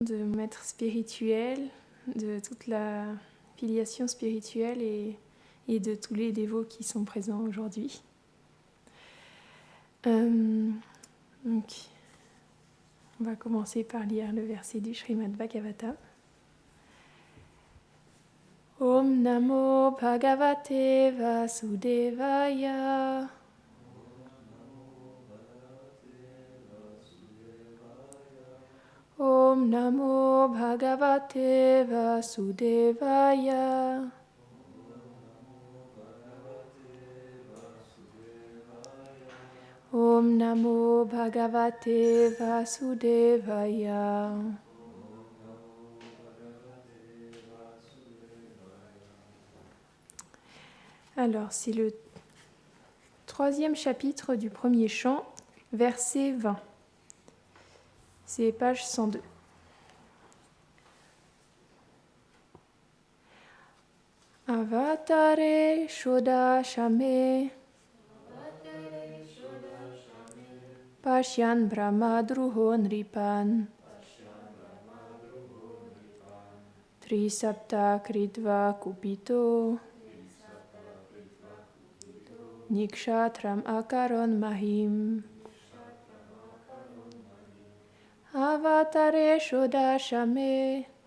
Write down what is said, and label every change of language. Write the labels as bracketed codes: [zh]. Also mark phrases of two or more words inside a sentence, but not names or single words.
[fr] de maître spirituel, de toute la filiation spirituelle et de tous les dévots qui sont présents aujourd'hui. Donc, on va commencer par lire le verset du Srimad Bhagavatam. [sa] Om Namo Bhagavate Vasudevaya. Om Namo Bhagavate Vasudevaya. Om Namo Bhagavate Vasudevaya. [fr] Alors, c'est le 3e chapitre du premier chant, verset 20. C'est page 102. [sa] Avatare Shoda Shame Pashyan Brahma Druho Nripan Trisapta Kritva Kupito Nikshatram Akaron Mahim Avatare Shoda Shame